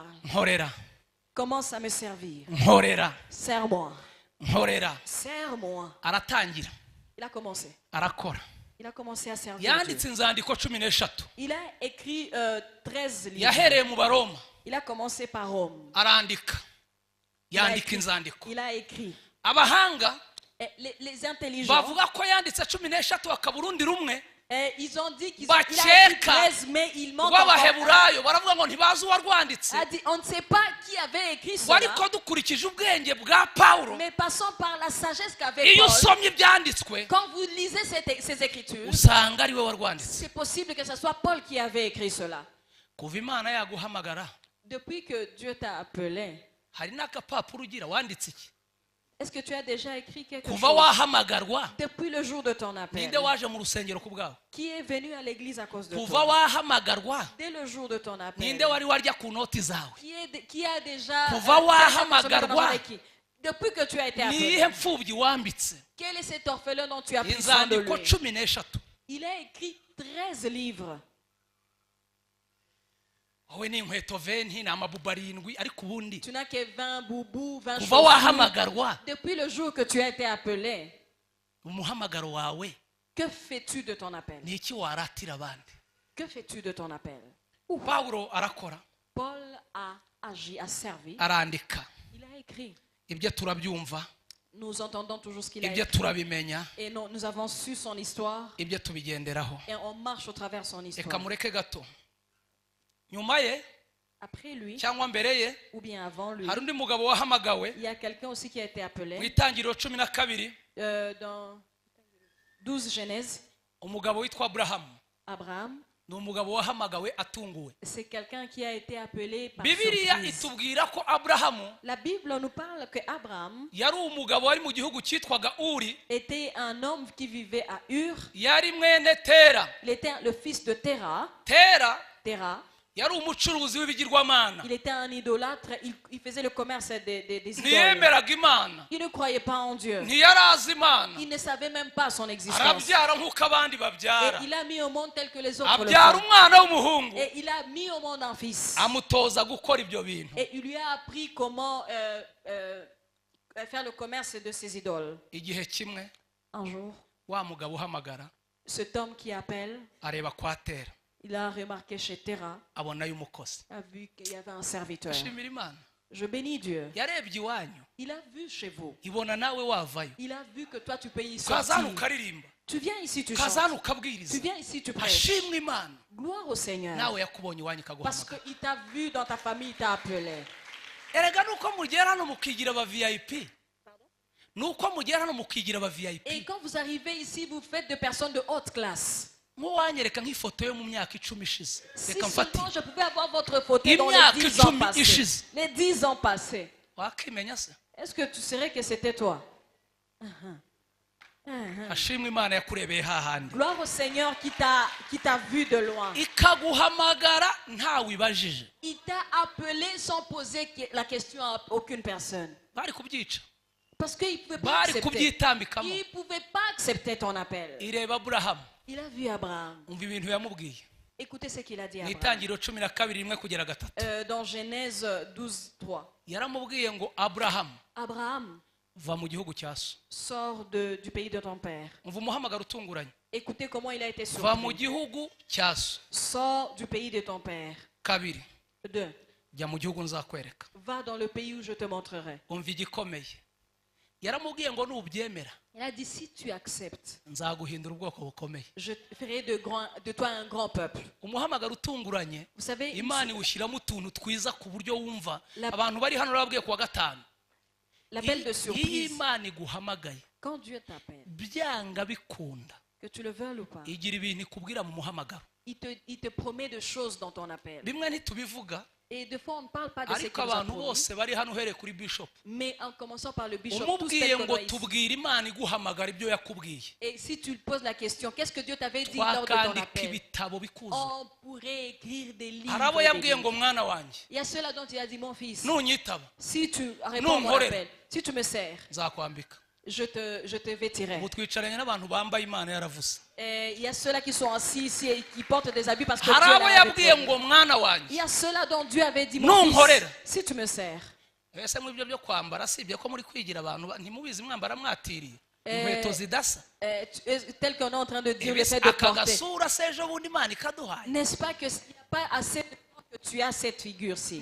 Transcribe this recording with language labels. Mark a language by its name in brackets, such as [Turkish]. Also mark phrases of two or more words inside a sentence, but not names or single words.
[Kinyarwanda] nkorera [French] commence à me servir. [Kinyarwanda] nkorera [French] Sers-moi. [Kinyarwanda] nkorera [French] Sers-moi. [Kinyarwanda] aratangira [French] Il a commencé. [Kinyarwanda] arakora [French] Il a commencé à servir [Kinyarwanda] yanditse [French] Dieu. [Kinyarwanda] inzandiko 13 [French] Il a écrit 13 livres. [Kinyarwanda] yahereye mu baroma [French] Il a commencé par Rome. [Kinyarwanda] arandika yandika inzandiko [French] Il a écrit. [Kinyarwanda] abahanga [French] Et les intelligents, [Kinyarwanda] bavuga ko yanditse 13 hakaba urundi rumwe [French] ils ont dit qu'il a écrit [Kinyarwanda] bakeka [French] 13, mais il manque encore un. [Kinyarwanda] rw'abaheburayo baravuga ngo ntibazi uwarwanditse [French] A dit, on ne sait pas qui avait écrit [Kinyarwanda] ngo [French] cela, [Kinyarwanda] ariko dukurikije ubwenge bwa pawulo [French] mais passons par la sagesse qu'avait [Kinyarwanda] iyo [French] Paul. [Kinyarwanda] usomye ibyanditswe [French] Quand vous lisez ces écritures, [Kinyarwanda] usanga ari we warwanditse [French] c'est possible que ce soit Paul qui avait écrit cela. [Kinyarwanda] kuva imana yaguhamagara [French] Depuis que Dieu t'a appelé, [Kinyarwanda] hari n'agapapuro ugira wanditse iki [French] est-ce que tu as déjà écrit quelque [Kinyarwanda] kuva [French] chose? [Kinyarwanda] wahamagarwa [French] Depuis le jour de ton appel, [Kinyarwanda] ninde waje mu rusengero ku bwawe [French] qui est venu à l'église à cause de [Kinyarwanda] kuva [French] toi? [Kinyarwanda] wahamagarwa [French] Dès le jour de ton appel, [Kinyarwanda] ninde wari warya ku noti zawe [French] qui a déjà [Kinyarwanda] Kuva [French] fait [Kinyarwanda] wahamagarwa. [French] ton appel avec qui? Depuis que tu as été [Kinyarwanda] ni [French] appelé, [Kinyarwanda] iyihe mfubyi wambitse [French] quel est cet orphelin dont tu as pris soin de [Kinyarwanda] inzandiko [French] lui? [Kinyarwanda] 13 [French] Il a écrit 13 livres. [Kinyarwanda] wowe ni inkweto 20 ni amabubu 7 ariko ubundi [French] Tu n'as que 20 boubous, 20 [Kinyarwanda] kuva [French] chaussures. [Kinyarwanda] wahamagarwa [French] Depuis le jour que tu as été appelé, [Kinyarwanda] umuhamagaro wawe [French] que fais-tu de ton appel? [Kinyarwanda] ni iki waratira abandi [French] Que fais-tu de ton appel? [Kinyarwanda] pawulo arakora [French] Paul a agi, a servi. [Kinyarwanda] arandika [French] Il a écrit. [Kinyarwanda] ibyo turabyumva [French] Nous entendons toujours ce qu'il a [Kinyarwanda] ibyo [French] écrit. [Kinyarwanda] turabimenya [French] Et nous avons su son histoire. [Kinyarwanda] ibyo tubigenderaho [French] Et on marche au travers son [Kinyarwanda] reka [French] histoire. [Kinyarwanda] mureke gato nyuma ye [French] Après lui, [Kinyarwanda] cyangwa mbere ye [French] ou bien avant lui, [Kinyarwanda] hari undi mugabo wahamagawe [French] il y a quelqu'un aussi qui a été [Kinyarwanda] mu [French] appelé [Kinyarwanda] itangiriro 12 [French] dans 12 Genèse. [Kinyarwanda] umugabo witwa aburahamu [French] Abraham, [Kinyarwanda] ni umugabo wahamagawe atunguwe [French] c'est quelqu'un qui a été appelé par [Kinyarwanda] bibiliya [French] surprise. [Kinyarwanda] itubwira ko aburahamu [French] La Bible nous parle que Abraham [Kinyarwanda] yari umugabo wari mu gihugu cyitwaga uri [French] était un homme qui vivait à Ur. [Kinyarwanda] yari mwene tera [French] Il était le fils de Terah. [Kinyarwanda] tera [French] Terah [Kinyarwanda] yari umucuruzi w'ibigirwamana [French] Il était un idolâtre, il faisait le commerce des idoles. [Kinyarwanda] ntiyemeraga imana [French] Il ne croyait pas en Dieu. [Kinyarwanda] ntiyarazi imana [French] Il ne savait même pas son existence. [Kinyarwanda] arabyara nk'uko abandi [French] Et [Kinyarwanda] babyara [French] il a mis au monde tel que les autres le [Kinyarwanda] abyara [French] font. [Kinyarwanda] umwana w'umuhungu [French] Et il a mis au monde un fils. [Kinyarwanda] amutoza gukora ibyo bintu [French] Et il lui a appris comment faire le commerce de ses idoles. [Kinyarwanda] igihe kimwe [French] Un jour, [Kinyarwanda] wa mugabo uhamagara [French] cet homme qui appelle, [Kinyarwanda] areba kwa Tera [French] il a remarqué chez Terah, [Kinyarwanda] abonayo umukozi [French] a vu qu'il y avait un serviteur. [Kinyarwanda] ashimira imana [French] Je bénis Dieu. [Kinyarwanda] yarebye iwanyu [French] Il a vu chez vous. [Kinyarwanda] ibona nawe wavayo [French] Il a vu que toi tu peux y [Kinyarwanda] ukaza hano [French] sortir. [Kinyarwanda] ukaririmba [French] Tu viens ici, tu [Kinyarwanda] ukaza hano [French] chantes. [Kinyarwanda] ukabwiriza [French] Tu viens ici, tu prêches. [Kinyarwanda] ashimwe imana [French] Gloire au Seigneur. [Kinyarwanda] nawe yakubonye iwanyu [French] Parce [Kinyarwanda] ikaguhamagara [French] qu'il t'a vu dans ta famille, il t'a appelé. [Kinyarwanda] erega nuko mugera hano mukigira aba VIP nuko mugera hano mukigira aba [French] Et VIP quand vous arrivez ici, vous faites de personnes de haute classe. [Kinyarwanda] nk'uwanyereka nk'ifoto yo mu myaka 10 ishize [French] Si [Kinyarwanda] reka mfate [French] seulement je pouvais avoir votre photo dans [Kinyarwanda] Imyaka [French] les 10 ans [Kinyarwanda] 10 [French] passés. [Kinyarwanda] ishize. [French] Les 10 ans passés. [Kinyarwanda] wakimenya se [French] Est-ce que tu saurais que c'était toi? [Kinyarwanda] ashimwe imana yakurebeye hahandi [French] Gloire au Seigneur qui t'a vu de loin. [Kinyarwanda] ikaguhamagara ntawe ibajije [French] Il t'a appelé sans poser la question à aucune personne. [Kinyarwanda] bari kubyica [French] Parce qu'il ne pouvait pas [Kinyarwanda] bari [French] accepter. [Kinyarwanda] kubyitambikamo [French] Il ne pouvait pas accepter ton appel. [Kinyarwanda] ireba aburahamu [French] Il a vu Abraham. [Kinyarwanda] umva ibintu yamubwiye [French] Écoutez ce qu'il a dit à [Kinyarwanda] mu [French] Abraham. [Kinyarwanda] itangiriro 12:1-3 [French] Dans Genèse 12, 3. [Kinyarwanda] yaramubwiye ngo aburahamu [French] Abraham, [Kinyarwanda] va mu gihugu cya so [French] sors du pays de ton père. [Kinyarwanda] umva umuhamagaro utunguranye [French] Écoutez comment il a été [Kinyarwanda] va mu [French] surpris. [Kinyarwanda] gihugu cya so [French] Sors du pays de ton père. [Kinyarwanda] 2 [French] 2. [Kinyarwanda] jya mu gihugu nzakwereka [French] Va dans le pays où je te montrerai. [Kinyarwanda] umva igikomeye yaramubwiye ngo nubyemera [French] Il a dit, si tu acceptes, [Kinyarwanda] nzaguhindura ubwoko bukomeye [French] je ferai de toi un grand peuple. [Kinyarwanda] umuhamagaro utunguranye [French] Vous savez, [Kinyarwanda] imana iwushyiramo utuntu twiza ku buryo wumva [French] La- [Kinyarwanda] abantu bari hano babwiye kuwa gatanu [French] l'appel de [Kinyarwanda] iyo [French] surprise, [Kinyarwanda] imana iguhamagaye [French] quand Dieu t'appelle, [Kinyarwanda] byanga bikunda [French] que tu le veuilles ou pas, [Kinyarwanda] igira ibintu ikubwira mu muhamagaro [French] il te promet des choses dans ton appel. [Kinyarwanda] bimwe ntitubivuga [French] Et des fois, on ne parle pas de ce [Kinyarwanda] ariko [French] qu'il nous a [Kinyarwanda] abantu [French] promis, [Kinyarwanda] bose bari hano uhereye kuri bishop [French] mais en commençant par le bishop, tous [Kinyarwanda] umubwiye [French] ceux qu'on [Kinyarwanda] ngo [French] a ici. [Kinyarwanda] tubwire imana iguhamagara ibyo yakubwiye [French] Et si tu poses la question, qu'est-ce que Dieu t'avait dit lors de ton [Kinyarwanda] twakandika [French] appel? [Kinyarwanda] ibitabo bikuza [French] On pourrait écrire des livres. [Kinyarwanda] hari abo [French] et des [Kinyarwanda] yabwiye [French] livres. [Kinyarwanda] ngo mwana wanjye [French] Il y a ceux-là dont il a dit, mon fils, [Kinyarwanda] nunyitaba [French] si tu réponds à mon [Kinyarwanda] Nunkorera. [French] appel, si tu me sers, [Kinyarwanda] nzakwambika [French] je te vêtirai. [Kinyarwanda] ubu twicaranye n'abantu bambaye imana yaravuze [French] Et il y a ceux-là qui sont assis ici et qui portent des habits parce que [Kinyarwanda] hari [French] Dieu [Kinyarwanda] abo [French] l'avait [Kinyarwanda] yabwiye [French] promis. [Kinyarwanda] ngo mwana [French] Il [Kinyarwanda] wanjye [French] y a ceux-là dont Dieu avait dit, mon [Kinyarwanda] Nunkorera. [French] fils, si tu me sers, [Kinyarwanda] ese mu byo byo kwambara sibye ko muri kwigira abantu ntimubizi mwambara mwatiriye inkweto zidasa [French] tel qu'on est en train de dire le [Kinyarwanda] Ibisi [French] fait de [Kinyarwanda] aka [French] porter. [Kinyarwanda] gasura se ejo bundi imana ikaduhaye [French] N'est-ce pas que s'il n'y a pas assez de temps que tu as cette figure-ci?